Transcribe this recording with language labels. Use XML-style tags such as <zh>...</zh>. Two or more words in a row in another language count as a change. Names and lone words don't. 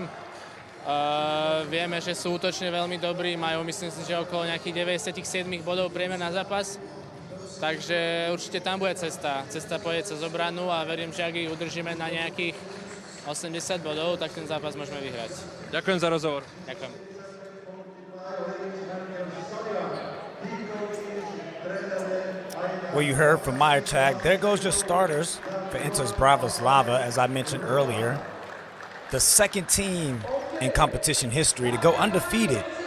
<sk>Vieme, že sú útočne veľmi dobrí, majú myslím si, že okolo nejakých 97 bodov priemer na zápas. Takže určite tam bude cesta. Cesta pôjde cez obranu a verím, že ak ich udržíme na nejakých 80 bodov, tak ten zápas môžeme vyhrať. Ďakujem za rozhovor. Ďakujem.</sk> <en>Well, you heard from my tag. There goes your starters for Inter's Bratislava, as I mentioned earlier. The second team in competition history to go undefeated.</en>